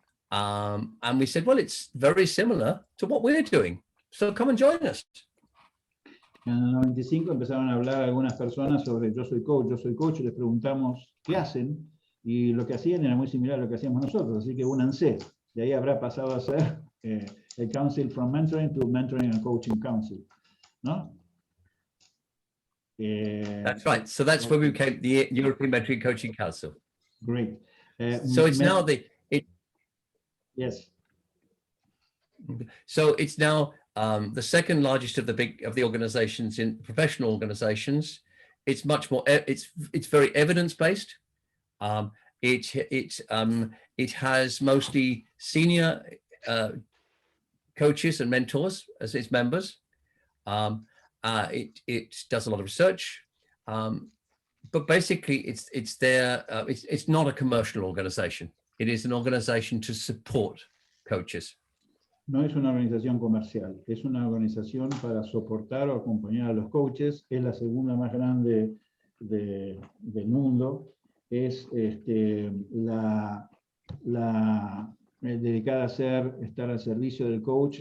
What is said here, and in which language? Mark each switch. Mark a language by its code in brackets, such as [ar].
[en] And we said, "Well, it's very similar to what we're doing. So come and join us." [es] En el 95 empezaron a hablar algunas personas sobre yo soy coach, y les preguntamos qué hacen, y lo que hacían era muy similar a lo que hacíamos nosotros, así que únanse. De ahí habrá pasado a ser el [en] Council from Mentoring to Mentoring and Coaching Council, [es] ¿no? [en] That's right. So that's where we became the European Mentoring Coaching Council. Great. So it's now Yes. So it's now the second largest of the organizations in professional organizations. It's much more. It's very evidence based. It has mostly senior coaches and mentors as its members. It does a lot of research, but basically it's not a commercial organization. It is an organization to support coaches. [es] No es una organización comercial, es una organización para soportar o acompañar a los coaches. Es la segunda más grande del mundo. Es la dedicada a estar al servicio del coach.